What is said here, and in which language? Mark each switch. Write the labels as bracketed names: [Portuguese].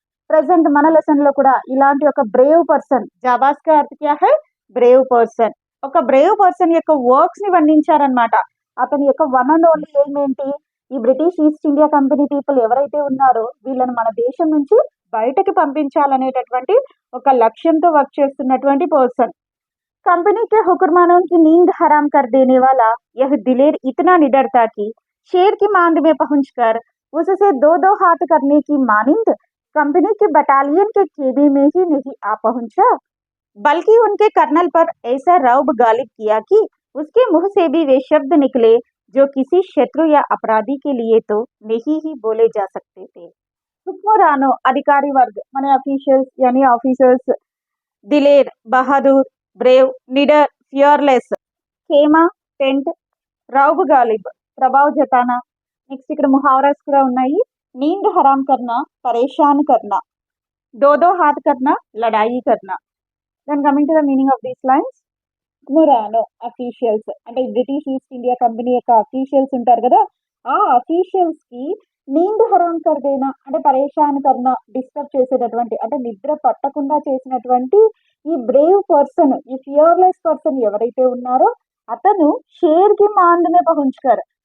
[Telugu] Present మన lesson లో కూడా ఇలాంటి ఒక బ్రేవ్ పర్సన్, [Hindi] జాబాజ్ కా అర్థ క్యా హై? [Telugu] Brave person. ఒక బ్రేవ్ పర్సన్ యొక్క వర్క్స్ ని వర్ణించారనమాట. అతని యొక్క వన్ అండ్ ఓన్లీ ఎయిమ్ ఏంటి? ఈ British east India company people ఎవరైతే ఉన్నారో వీళ్ళని మన దేశం నుంచి బయటకి పంపించాలనేటటువంటి ఒక లక్ష్యంతో వర్క్ చేస్తున్నటువంటి పర్సన్. [Hindi] कंपनी के हुक्मरानों की नींद हराम कर देने वाला यह दिलेर इतना निडर था कि शेर की मांद में पहुंचकर उससे दो हाथ करने की मानिंद कंपनी के बटालियन के केबी में ही नहीं आ पहुंचा, बल्कि उनके कर्नल पर ऐसा रौब गालिब किया कि उसके मुंह से भी वे शब्द निकले जो किसी शत्रु या अपराधी के लिए तो नहीं ही बोले जा सकते थे. हुक्मरानों अधिकारी वर्ग माने ऑफिशियल्स यानी ऑफिसर्स, दिलेर बहादुर, ब्रेव, निडर, फियरलेस, खेमा, टेंट, రౌబ్ గాలిబ్ ప్రభావ్ జతానా. [Telugu] నెక్స్ట్ ఇక్కడ ముహావరాస్ కూడా ఉన్నాయి. [Hindi] नींद हराम करना, परेशान करना, दो दो हाथ करना, लड़ाई करना. [English] Then coming to the meaning of these lines, [Telugu] Murano officials అంటే బ్రిటిష్ ఈస్ట్ ఇండియా కంపెనీ యొక్క అఫీషియల్స్ ఉంటారు కదా, ఆ అఫీషియల్స్ కి [Hindi] నీంద్ హరాం కర్దేనా [Telugu] అంటే [Hindi] పరేషాన్ కర్నా, [Telugu] డిస్టర్బ్ చేసేటటువంటి అంటే నిద్ర పట్టకుండా చేసినటువంటి ఈ బ్రేవ్ పర్సన్, ఈ ఫియర్లెస్ పర్సన్ ఎవరైతే ఉన్నారో అతను [Hindi] షేర్ కి మాందనే పహుంచుకారు.